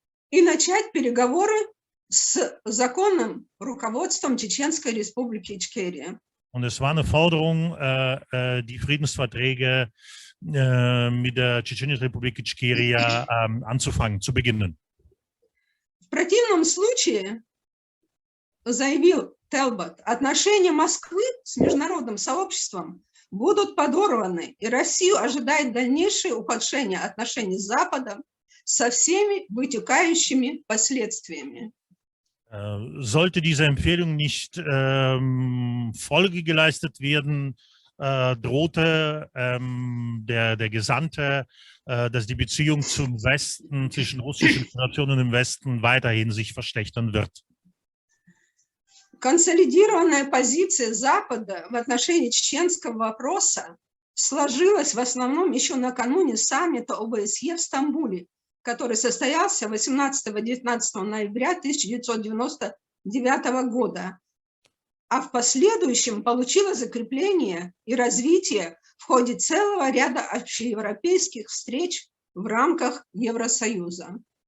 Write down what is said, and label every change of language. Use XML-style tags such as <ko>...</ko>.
<ru>И начать переговоры с законным руководством Чеченской Республики Ичкерия.</ru> <de>Und es war eine Forderung, die Friedensverträge mit der Tschetschenischen Republik Ichkeria anzufangen, zu beginnen.</de> <ru>В противном случае, заявил Телбот, отношения Москвы с международным сообществом будут подорваны, и Россию ожидает дальнейшее ухудшение отношений с Западом со всеми вытекающими последствиями.</ru> <de>Sollte dieser Empfehlung nicht Folge geleistet werden, drohte der Gesandte, dass die Beziehung zum Westen, zwischen Russischen Föderation und dem Westen weiterhin sich verschlechtern wird.</de> <ru>Консолидированная позиция Запада в отношении чеченского вопроса сложилась в основном еще накануне саммита ОБСЕ в Стамбуле, который состоялся 18-19 ноября 1999 года, а в последующем получила закрепление и развитие в ходе целого ряда общеевропейских встреч в рамках Евросоюза.</ru>